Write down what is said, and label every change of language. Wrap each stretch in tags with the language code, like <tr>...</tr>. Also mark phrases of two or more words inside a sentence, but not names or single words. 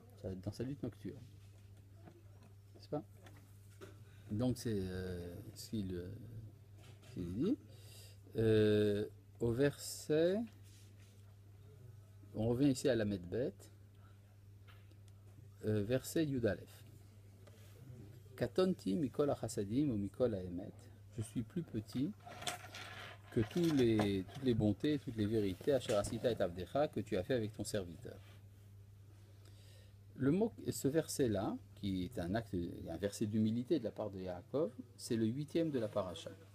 <fr>dans sa lutte nocturne. N'est-ce pas? Donc c'est ce qu'il dit. Au verset, on revient ici à la Medbet, verset Yudalef.</fr> <he>קטנתי מכל החסדים ומכל האמת.</he> <fr>Je suis plus petit que toutes les bontés, toutes les vérités,</fr> <he>אשר עשית את עבדך,</he> <fr>que tu as fait avec ton serviteur. Ce verset-là, qui est un verset d'humilité de la part de Yaakov, c'est le 8e de la paracha.</fr>